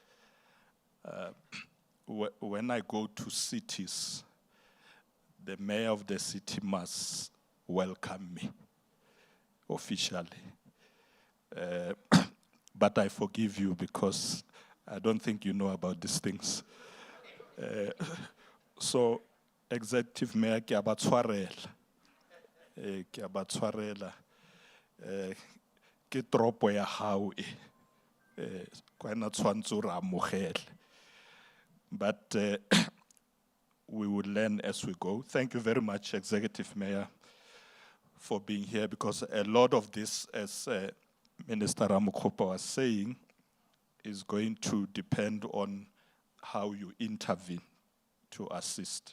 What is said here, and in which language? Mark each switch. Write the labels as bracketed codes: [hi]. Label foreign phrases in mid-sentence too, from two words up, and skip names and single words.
[en] When I go to cities, the mayor of the city must welcome me officially. But I forgive you because I don't think you know about these things. So, Executive Mayor, [st] ke a ba tshwarela. Ke a ba tshwarela. Ke tropo ya hao e. Kwa na tshwantse o re amogele. [en] But we will learn as we go. Thank you very much, Executive Mayor, for being here, because a lot of this, as Minister Ramokgopa was saying, is going to depend on how you intervene to assist.